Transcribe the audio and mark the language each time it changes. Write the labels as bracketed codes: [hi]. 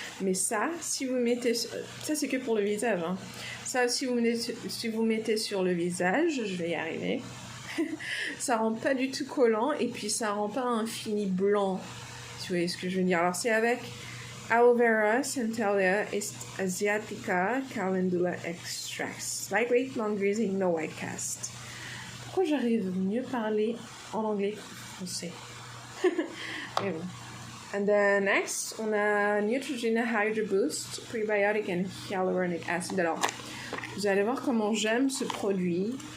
[fr] Mais ça, si vous mettez... Ça c'est que pour le visage. Hein. Ça, si vous mettez sur le visage, je vais y arriver, ça rend pas du tout collant et puis ça rend pas un fini blanc. Si vous voyez ce que je veux dire. Alors c'est avec Aloe Vera, Centella, Asiatica, Calendula Extracts. [en] Lightweight, non-greasy, no white cast. [fr] Pourquoi j'arrive mieux parler en anglais qu'en français? Mais bon. [en] And then next, [fr] on a [en] Neutrogena Hydro Boost, Prebiotic and Hyaluronic Acid. [fr] Alors, vous allez voir comment j'aime ce produit.